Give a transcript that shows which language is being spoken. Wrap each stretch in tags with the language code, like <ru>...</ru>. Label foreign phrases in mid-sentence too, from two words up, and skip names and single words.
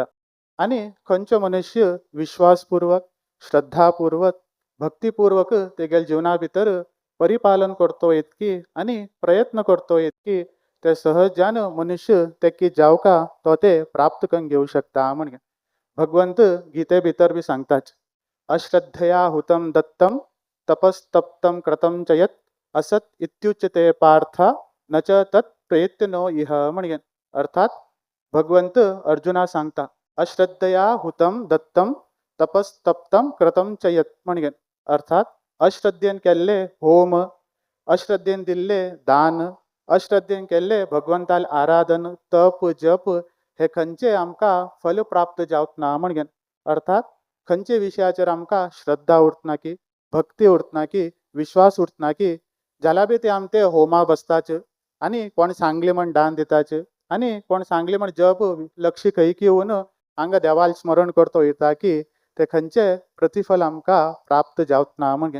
<kok>आणि खंयचो मनुष्य विश्वासपूर्वक श्रद्धापूर्वक भक्तिपूर्वक तेगेल जीवना भितर परिपालन करतो येत की आणि प्रयत्न करतो येत की ते सहजान मनुष्य ते की जावका तो ते प्राप्त करून घेवू शकता म्हण। भगवंत गीते भितर बी सांगतात</kok> <sa>अश्रद्धया हुतम दत्तम तपस्तप्तम कृतम च यत् असत इत्युच्यते पार्थ न च तत् प्रयत्नो इह</sa> <kok>म्हण। अर्थात भगवंत अर्जुना सांगता</kok> <sa>अश्रद्धया हुतम दत्तम तपस्तप्तम कृतम च यत्</sa> <kok>म्हण। अर्थात अश्रद्धेन केल्ले होम अश्रद्धेन दिल्ले दान अश्रद्धेन केल्ले भगवंताल आराधन तप जप हे खंयचे आमकां फल प्राप्त जावत ना म्हणगेन. अर्थात खंयचे विशयाचेर आमकां श्रद्धा उरतना की भक्ती उरतना की विश्वास उरतना की जाल्यार बी ते आमी ते होमा बसताच आनी कोण सांगले म्हण दान दिताच आनी कोण सांगले म्हण जप लक्ष खंयक येवन हांगा देवाल स्मरण करतो वयता की ते खंयचे प्रतिफल आमकां प्राप्त जावत ना म्हणगे.</kok>